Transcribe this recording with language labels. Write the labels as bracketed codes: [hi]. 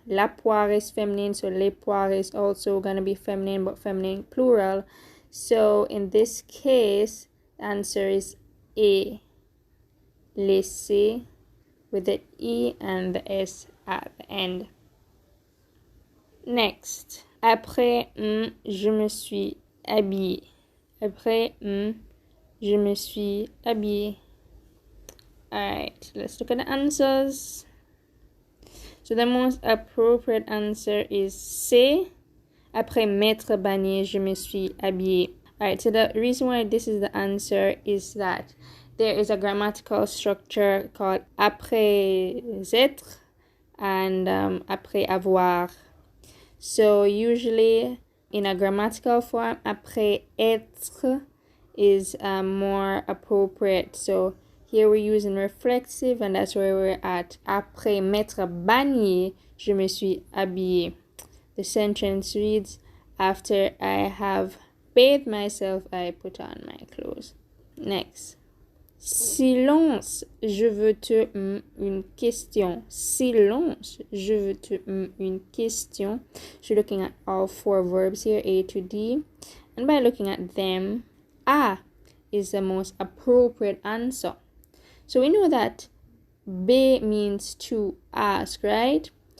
[fr] La poire [en] is feminine, so [fr] les poires [en] is also gonna be feminine, but feminine plural. So in this case, the answer is A, laisser, with the E and the S at the end. Next, [fr] après je me suis habillée. Après je me suis habillée. [en] Alright, let's look at the answers. So the most appropriate answer is C. [fr] Après m'être baigné, je me suis habillée. [en] Alright, so the reason why this is the answer is that there is a grammatical structure called [fr] après être [en] and [fr] après avoir. [en] So usually in a grammatical form, [fr] après être [en] is more appropriate. So here we're using reflexive, and that's where we're at. [fr] Après m'être baigné, je me suis habillée. [en] The sentence reads, after I have bathed myself, I put on my clothes. Next. [fr] Silence, je veux te une question. Silence, je veux te une question. [en] So looking at all four verbs here, A to D. And by looking at them, A is the most appropriate answer. So we know that B means to ask, right?